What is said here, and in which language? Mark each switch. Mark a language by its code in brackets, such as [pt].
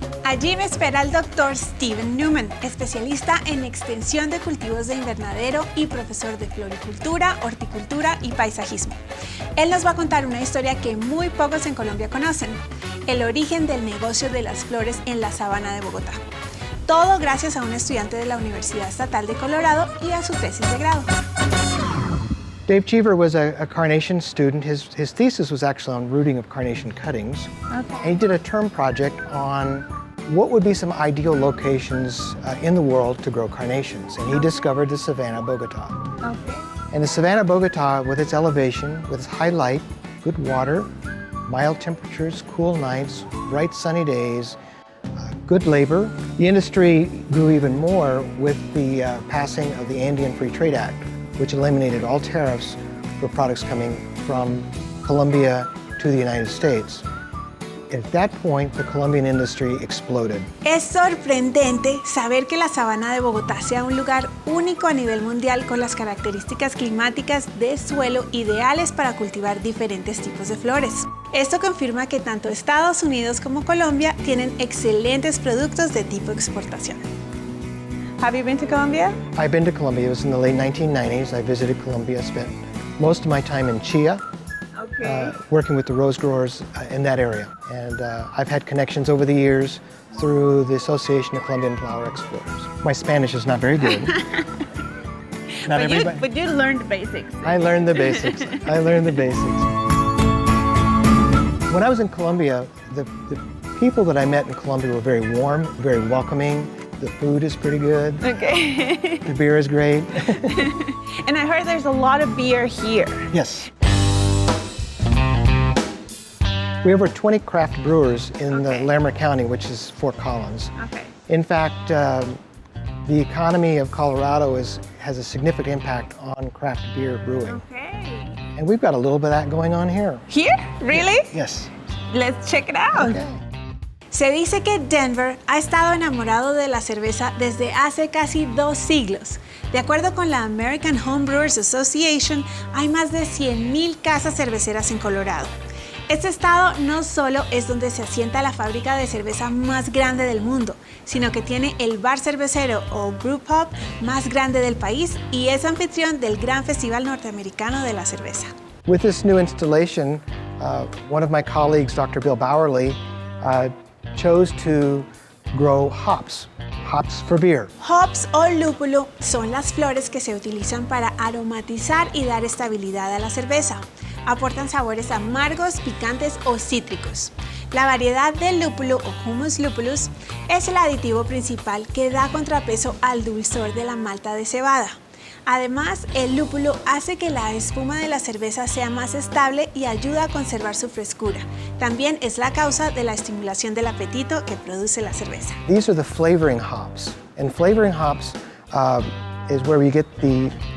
[es] Allí me espera el Dr. Steven Newman, especialista en extensión de cultivos de invernadero y profesor de floricultura, horticultura y paisajismo. Él nos va a contar una historia que muy pocos en Colombia conocen, el origen del negocio de las flores en la sabana de Bogotá. Todo gracias a un estudiante de la Universidad Estatal de Colorado y a su tesis de grado. [en] Dave Cheever was a carnation student. His thesis was actually on rooting of carnation cuttings. Okay. And he did a term project on what would be some ideal locations in the world to grow carnations. And he discovered the savanna of Bogotá. Okay. And the savanna of Bogotá, with its elevation, with its high light, good water, mild temperatures, cool nights, bright sunny days, good labor. The industry grew even more with the passing of the Andean Free Trade Act, which eliminated all tariffs for products coming from Colombia to the United States. At that point, the Colombian industry exploded. [es] Es sorprendente saber que la sabana de Bogotá sea un lugar único a nivel mundial con las características climáticas de suelo ideales para cultivar diferentes tipos de flores. Esto confirma que tanto Estados Unidos como Colombia tienen excelentes productos de tipo exportación. [en] Have you been to Colombia? I've been to Colombia. It was in the late 1990s. I visited Colombia, spent most of my time in Chía, working with the rose growers in that area. And I've had connections over the years through the Association of Colombian Flower Exporters. My Spanish is not very good. But you learned the basics. I learned the basics. I learned the basics. When I was in Colombia, the people that I met in Colombia were very warm, very welcoming. The food is pretty good. Okay. The beer is great. And I heard there's a lot of beer here. Yes. We have over 20 craft brewers in the Larimer County, which is Fort Collins. Okay. In fact, the economy of Colorado has a significant impact on craft beer brewing. Okay. And we've got a little bit of that going on here. Here? Really? Yes. Let's check it out. Okay. [es] Se dice que Denver ha estado enamorado de la cerveza desde hace casi 2 siglos. De acuerdo con la American Home Brewers Association, hay más de 100,000 casas cerveceras en Colorado. Este estado no solo es donde se asienta la fábrica de cerveza más grande del mundo, sino que tiene el bar cervecero o brew pub más grande del país y es anfitrión del gran festival norteamericano de la cerveza. [en] With this new installation, one of my colleagues, Dr. Bill Bowerly, chose to grow hops for beer. [es] Hops o lúpulo son las flores que se utilizan para aromatizar y dar estabilidad a la cerveza. Aportan sabores amargos, picantes o cítricos. La variedad del lúpulo o Humus lupulus es el aditivo principal que da contrapeso al dulzor de la malta de cebada. Además, el lúpulo hace que la espuma de la cerveza sea más estable y ayuda a conservar su frescura. También es la causa de la estimulación del apetito que produce la cerveza. [en] These are the flavoring hops. And flavoring hops is where we get the